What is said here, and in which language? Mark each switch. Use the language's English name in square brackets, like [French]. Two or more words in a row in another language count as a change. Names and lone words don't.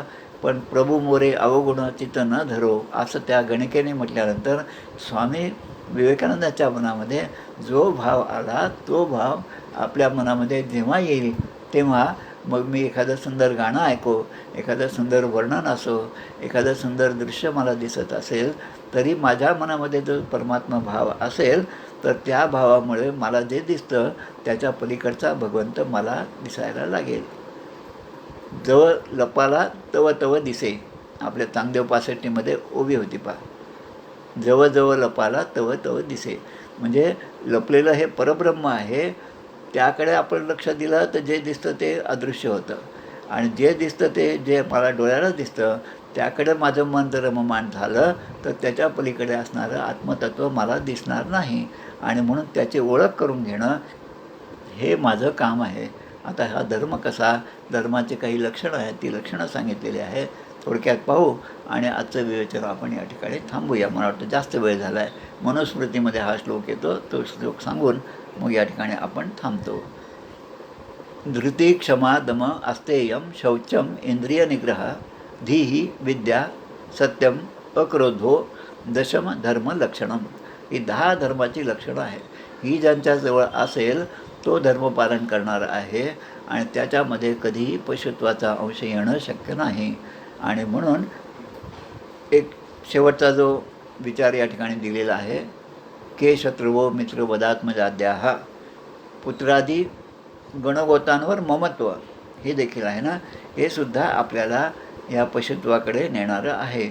[Marathi] पण [Hindi] प्रभू मोरे अवगुण चित्त न धरो [Marathi] असं त्या गणिकेने म्हटल्यानंतर स्वामी विवेकानंदाच्या मनामध्ये जो भाव आला तो भाव आपल्या मनामध्ये जेव्हा येईल तेव्हा मग मी एखादं सुंदर गाणं ऐको, एखादं सुंदर वर्णन असो, एखादं सुंदर दृश्य मला दिसत असेल तरी माझ्या मनामध्ये जो परमात्मा भाव असेल तर त्या भावामुळे मला जे दिसतं त्याच्या पलीकडचा भगवंत मला दिसायला लागेल. जवळ लपाला तव तव दिसे, आपल्या चांगदेव 65मध्ये ओवी होती पहा, जवळ लपाला तव तव दिसे. म्हणजे लपलेलं हे परब्रह्म आहे, त्याकडे आपण लक्ष दिलं तर जे दिसतं ते अदृश्य होतं आणि जे दिसतं ते जे मला डोळ्याला दिसतं त्याकडे माझं मन जर रममाण झालं तर त्याच्या पलीकडे असणारं आत्मतत्व मला दिसणार नाही आणि म्हणून त्याची ओळख करून घेणं हे माझं काम आहे. आता हा धर्म कसा, धर्माचे काही लक्षणं आहेत, ती लक्षणं सांगितलेली आहे, थोडक्यात पाहू आणि आजचं विवेचन आपण या ठिकाणी थांबूया. मला वाटतं जास्त वेळ झाला आहे. मनुस्मृतीमध्ये हा श्लोक येतो, तो श्लोक सांगून मग या ठिकाणी आपण थांबतो. [Sanskrit] धृती क्षमा दम अस्तेयम शौचम इंद्रिय निग्रह धीही विद्या सत्यम अक्रोधो दशम धर्म लक्षणम. [Marathi] ही 10 धर्माची लक्षणं आहेत. ही ज्यांच्याजवळ असेल तो धर्मपालन करणार आहे आणि त्याच्यामध्ये कधीही पशुत्वाचा अंश येणं शक्य नाही. आणि म्हणून एक शेवटचा जो विचार या ठिकाणी दिलेला आहे, [Sanskrit] के शत्रुवो मित्र वदात्मजाद्याः [Marathi] पुत्रादी गणगोतांवर ममत्व, हे देखील आहे ना, हे सुद्धा आपल्याला या पशुत्वाकडे नेणारं आहे.